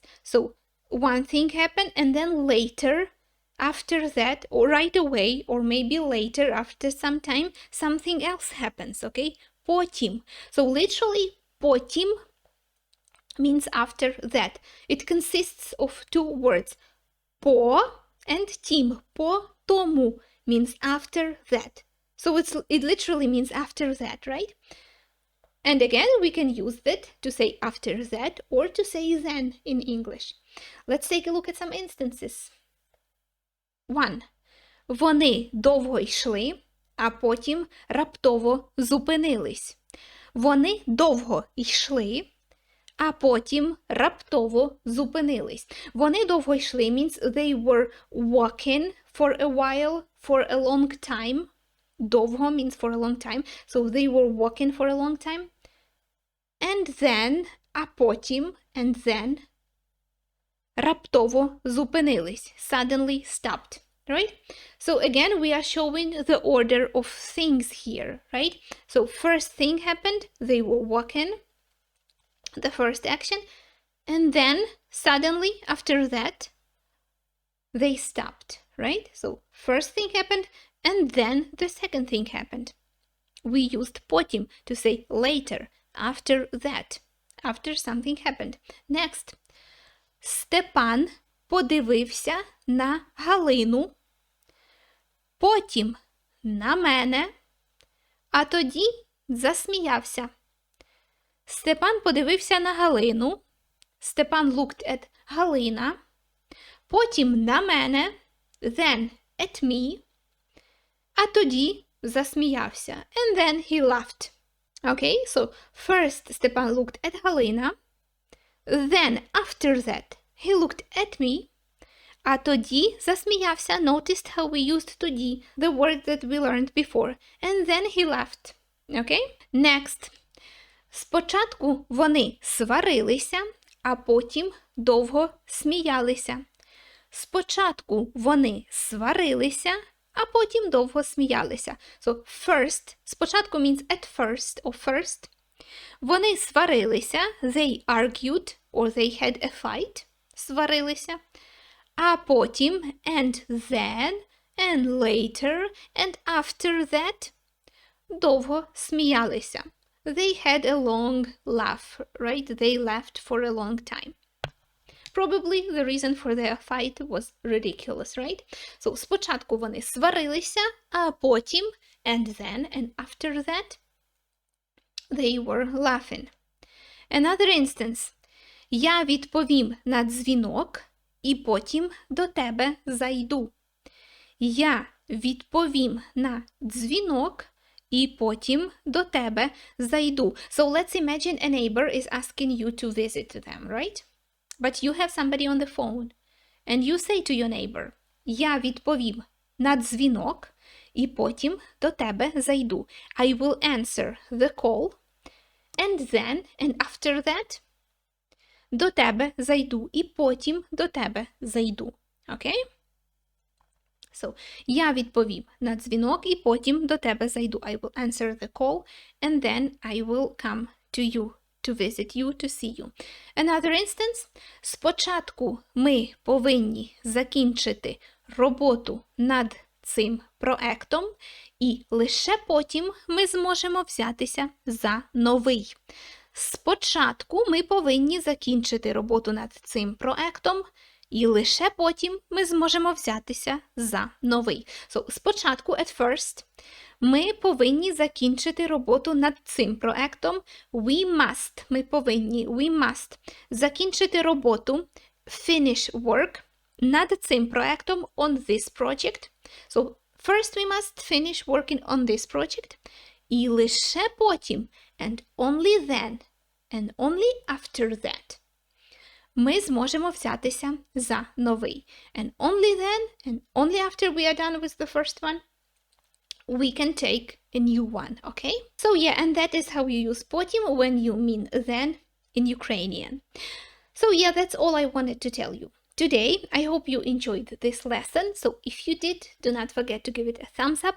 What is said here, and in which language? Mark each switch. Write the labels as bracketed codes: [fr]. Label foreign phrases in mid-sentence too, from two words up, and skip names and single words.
[en] So, one thing happened and then later, after that, or right away, or maybe later, after some time, something else happens, okay? Потім. So, literally, потім means after that. It consists of 2 words. По and тім. [uk] По тому [en] means after that. So it literally means after that, right? And again, we can use that to say after that or to say then in English. Let's take a look at some instances. 1. [uk] Вони довго йшли, а потім раптово зупинились. Вони довго йшли, а потім раптово зупинились. Вони довго йшли [en] means they were walking for a while, for a long time. Довго means for a long time. So they were walking for a long time. And then, [uk] а потім, [en] and then, [uk] раптово зупинились. [en] Suddenly stopped. Right? So again, we are showing the order of things here. Right? So first thing happened, they were walking. The first action, and then suddenly after that they stopped, right? So first thing happened and then the second thing happened. We used потім to say later, after that, after something happened. Next. [uk] Степан подивився на Галину, потім на мене, а тоді засміявся. Степан подивився на Галину. [en] Степан looked at Галина. [uk] Потім на мене. [en] Then at me. [uk] А тоді засміявся. [en] And then he laughed. Okay, so first Степан looked at Галина. Then after that he looked at me. [uk] А тоді засміявся. [en] Noticed how we used тоді, the word that we learned before. And then he laughed. Okay, next. [uk] Спочатку вони сварилися, а потім довго сміялися. Спочатку вони сварилися, а потім довго сміялися. [en] So first, спочатку means at first or first. [uk] Вони сварилися, [en] they argued or they had a fight, [uk] сварилися. А потім, [en] and then, and later, and after that, [uk] довго сміялися. [en] They had a long laugh, right? They laughed for a long time. Probably the reason for their fight was ridiculous, right? So, [uk] спочатку вони сварилися, а потім, [en] and then, and after that, they were laughing. Another instance. [uk] Я відповім на дзвінок, і потім до тебе зайду. Я відповім на дзвінок, і потім до тебе зайду. [en] So let's imagine a neighbor is asking you to visit them, right? But you have somebody on the phone. And you say to your neighbor, [uk] я відповім на дзвінок, і потім до тебе зайду. [en] I will answer the call, and then, and after that, [uk] до тебе зайду, і потім до тебе зайду. Okay? So, я відповім на дзвінок, і потім до тебе зайду. [en] I will answer the call, and then I will come to you, to visit you, to see you. Another instance. [uk] Спочатку ми повинні закінчити роботу над цим проектом, і лише потім ми зможемо взятися за новий. Спочатку ми повинні закінчити роботу над цим проектом, І лише потім ми зможемо взятися за новий. So, спочатку, [en] at first, [uk] ми повинні закінчити роботу над цим проектом. Ми must закінчити роботу, [en] finish work, [uk] над цим проектом, [en] on this project. So, first we must finish working on this project. [uk] І лише потім, [en] and only after that, [uk] ми зможемо взятися за новий. [en] And only then, and only after we are done with the first one, we can take a new one, okay? So yeah, and that is how you use потім when you mean then in Ukrainian. So yeah, that's all I wanted to tell you today. I hope you enjoyed this lesson. So if you did, do not forget to give it a thumbs up.